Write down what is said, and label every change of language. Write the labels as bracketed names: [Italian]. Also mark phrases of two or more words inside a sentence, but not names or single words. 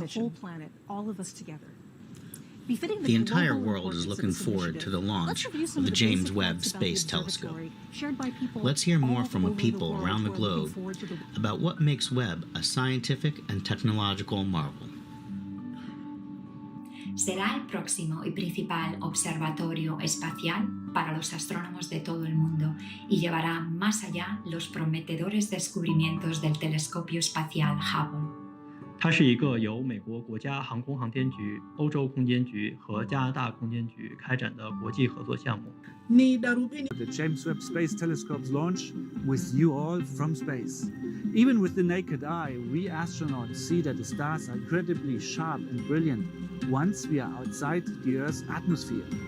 [English] mission. whole planet, all of us together. Befitting The entire global world is importance of looking this forward to the initiative, launch let's review some of the the James basic Webb facts about the Space Telescope. observatory shared by people Let's hear more all from over the people world around the who are looking globe forward to the about what makes Webb a scientific and technological marvel. [Spanish] Será el próximo y principal observatorio espacial para los astrónomos de todo el mundo y llevará más allá los prometedores descubrimientos del telescopio espacial Hubble. [Chinese] 它是一个由美国国家航空航天局、欧洲空间局和加拿大空间局开展的国际合作项目。 [English] The James Webb Space Telescope's launch with you all from space. Even with the naked eye, we astronauts see that the stars are incredibly sharp and brilliant once we are outside the Earth's atmosphere.